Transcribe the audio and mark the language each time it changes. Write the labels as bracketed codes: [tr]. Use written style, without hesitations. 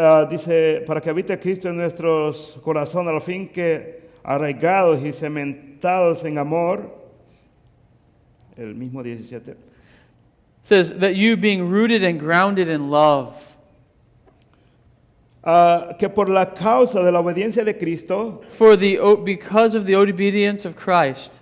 [es] Dice, para que habite Cristo en nuestros corazones, al fin que arraigados y cementados en amor, el mismo 17, [en] It says that you being rooted and grounded in love, [es] que por la causa de la obediencia de Cristo [en] because of the obedience of Christ,